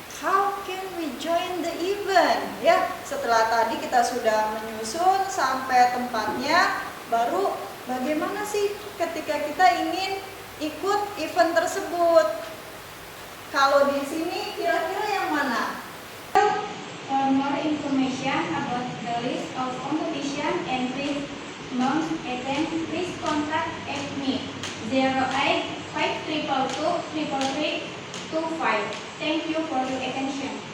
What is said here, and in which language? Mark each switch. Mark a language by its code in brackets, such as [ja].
[en] How can we join the event? [id] Ya, setelah tadi kita sudah menyusun sampai tempatnya, baru bagaimana sih ketika kita ingin ikut event tersebut? Kalau di sini kira-kira yang mana? [en] For more information about the list of competition and please non-attend, please contact me 0852223325. Thank you for your attention.